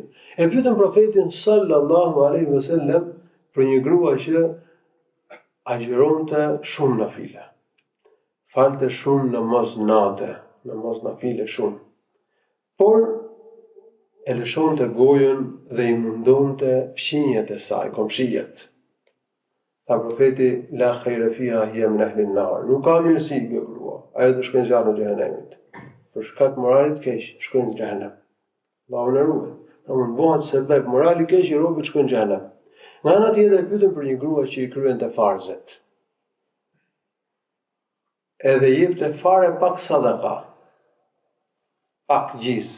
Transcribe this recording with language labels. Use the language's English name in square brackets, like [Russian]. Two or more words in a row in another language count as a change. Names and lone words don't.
[Albanian] E pyetën profetin [Arabic] صلى الله عليه وسلم [Albanian] për një grua që agjironte shumë nafile, falte shumë namaz nafile shumë, por e lëshonte gojën dhe i mundonte fqinjet e saj, komshijet. Tha profeti: [Arabic] "لا خير فيها هي من أهل النار." [Albanian] Nuk ka mirësi kjo grua, ajo do shkojnë në zjarrin e xhenemit. Për shkak të moralit keq, shkojnë në xhenem. Allahu na ruaj. Mund bëhet sebeb morali keq i robët shkojnë në xhenem. Nga ana tjetër e pyetën për një grua që i kryente farzet. Edhe jepte fare pak sadaka, pak gjizë.